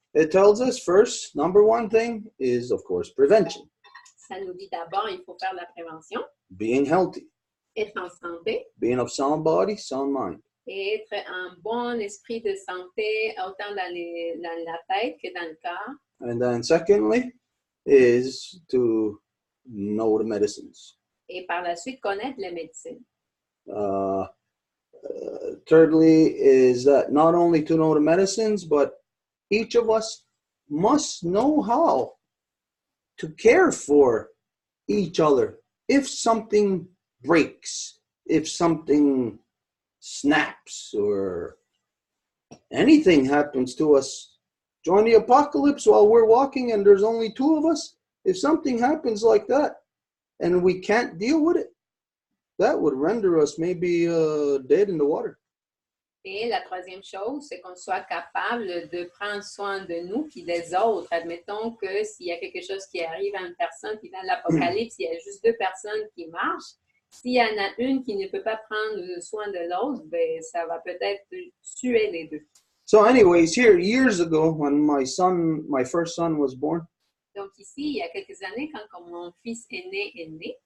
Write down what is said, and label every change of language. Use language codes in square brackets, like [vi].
[en] It tells us first, number one thing is, of course, prevention. [fr] Ça nous dit d'abord, il faut faire de la prévention. [en] Being healthy. [fr] Être en santé. [en] Being of sound body, sound mind. [fr] Et être un bon esprit de santé, autant dans la tête que dans le corps. [en] And then secondly is to know the medicines. [fr] Et par la suite, connaître les médecines. [en] Thirdly is that not only to know the medicines, but each of us must know how to care for each other. If something breaks, if something snaps, or anything happens to us during the apocalypse while we're walking and there's only two of us, if something happens like that and we can't deal with it, that would render us maybe dead in the water. [fr] Et la troisième chose, c'est qu'on soit capable de prendre soin de nous puis des autres. Admettons que s'il y a quelque chose qui arrive à une personne, puis dans l'apocalypse, il y a juste deux personnes qui marchent. S'il y en a une qui ne peut pas prendre soin de l'autre, ben, ça va peut-être tuer les deux. [en] So anyways, here, years ago, when my first son was born, [fr] Donc ici, il y a quelques années, quand mon fils aîné est né,